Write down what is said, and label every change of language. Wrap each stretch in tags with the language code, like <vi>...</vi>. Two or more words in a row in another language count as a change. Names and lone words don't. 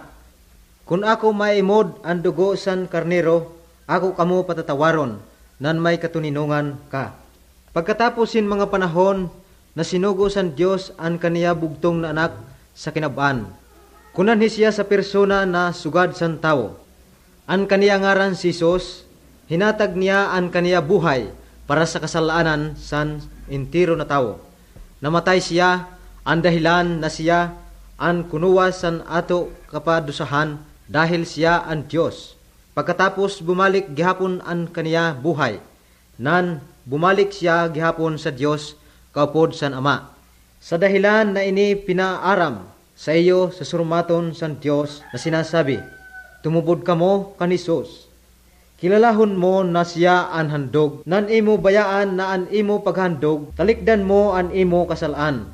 <msb>Kung ako maimod ang dugo san karnero, ako kamo patatawaron, nan may katuninungan ka. Pagkatapusin mga panahon na sinugo san Dios ang kaniya bugtong na anak sa kinab-an. Kunan siya sa persona na sugad san tao. Ang kaniya ngaran si Jesus, hinatag niya ang kaniya buhay para sa kasalanan san entero na tao. Namatay siya, ang dahilan na siya ang kunuwa san ato kapadusahan dahil siya ang Diyos. Pagkatapos bumalik gihapon ang kaniya buhay, nan bumalik siya gihapon sa Diyos kaupod san Ama. Sa dahilan na ini pinaaram sa iyo sa surmaton san Diyos na sinasabi, tumubod kamo kan Jesus. Kilalahon mo na siya an handog, nan imo bayaan na an imo paghandog, talikdan mo an imo kasalaan.</msb>